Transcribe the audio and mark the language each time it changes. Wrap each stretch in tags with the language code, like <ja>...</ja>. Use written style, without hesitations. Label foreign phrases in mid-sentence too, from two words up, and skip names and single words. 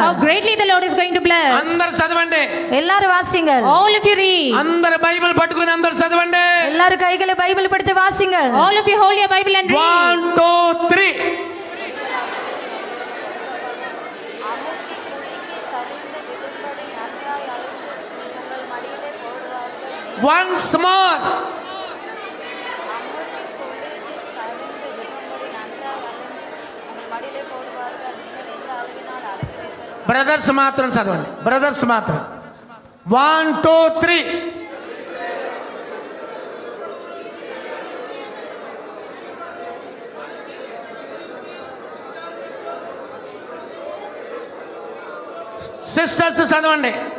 <en>How greatly the Lord is going to bless.</en> <te>అందరు చదవండి.</te> <ta>எல்லாரும் வாசிங்கள்.</ta> <en>All of you read.</en> <te>అందరు బైబిల్ పట్టుకొని అందరు చదవండి.</te> <ta>எல்லாரும் கைகளை பைபிள் படுத்து வாசிங்கள்.</ta> <en>All of you hold your Bible and read. 1 2 3. Once more.</en> <te>బ్రదర్స్ మాత్రం చదవండి. బ్రదర్స్ మాత్రం 1 2 3. సిస్టర్స్ చదవండి.</te>